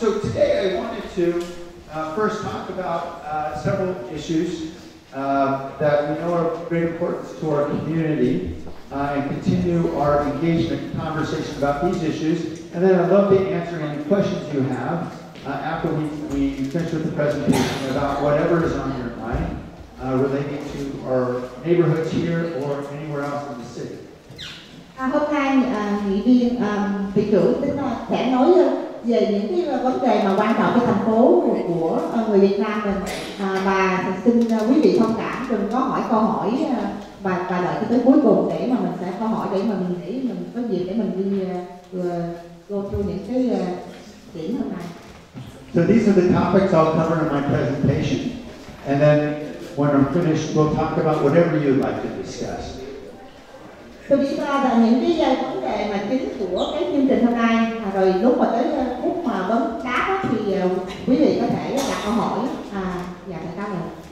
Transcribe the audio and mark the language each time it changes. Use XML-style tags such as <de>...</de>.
<en>So today I wanted to first talk about several issues that we know are of great importance to our community and continue our engagement and conversation about these issues. And then I'd love to answer any questions you have after we finish with the presentation about whatever is on your mind. Relating to our neighborhoods here or anywhere else in the city.</en> <vi>Hôm nay nghị viên thị trưởng tính sẽ nói về những cái vấn đề mà quan trọng cho thành phố của người Việt Nam mình, và xin quý vị thông cảm đừng có hỏi câu hỏi và đợi cho tới cuối cùng để mà mình sẽ câu hỏi để mà mình có dịp để mình đi</vi> <en>go through</en> <vi>những cái điểm hôm nay.</vi> <en>So these are the topics I'll cover in my presentation, and then when I'm finished, we'll talk about whatever you'd like to discuss.</en> <vi>Tôi chỉ ra là những cái vấn đề mà chính của cái chương trình hôm nay, rồi lúc mà tới phút mà vấn đáp thì quý vị có thể đặt câu hỏi và trả lời.</vi>